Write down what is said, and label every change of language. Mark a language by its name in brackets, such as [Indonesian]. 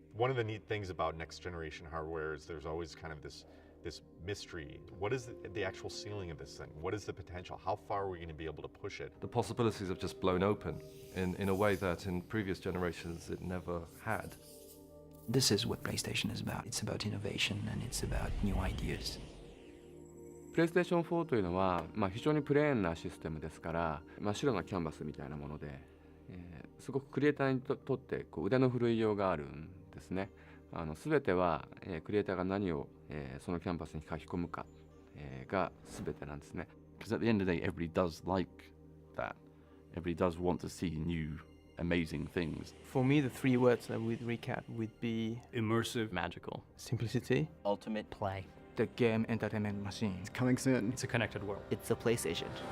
[English] One of the neat things about next generation hardware is there's always kind of this mystery. What is the actual ceiling of this thing? What is the potential? How far are we going to be able to push it? The possibilities have just blown open in a way that in previous generations it never had. This is what PlayStation is about. It's about innovation and it's about new ideas. [Japanese] PlayStation 4というのは、非常にプレーンなシステムですから、真っ白なキャンバスみたいなもので、すごくクリエイターにとって腕の振るいようがあるんですね。全ては、クリエイターが何を、そのキャンバスに書き込むか、が全てなんですね。 [English] Because at the end of the day, everybody does like that. Everybody does want to see new, amazing things. For me, the three words that would recap would be immersive, magical, simplicity, ultimate play. The game entertainment machine. It's coming soon. It's a connected world. It's a PlayStation.